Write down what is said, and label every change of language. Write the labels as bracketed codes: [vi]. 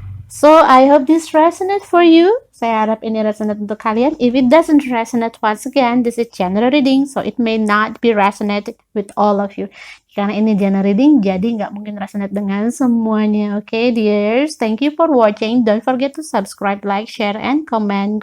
[en] So I hope this resonate for you. [id] Saya harap ini resonate untuk kalian. [en] If it doesn't resonate, once again, this is general reading, so it may not be resonate with all of you. [id] Karena ini general reading, jadi nggak mungkin resonate dengan semuanya. [en] Okay, dears. Thank you for watching. Don't forget to subscribe, like, share, and comment.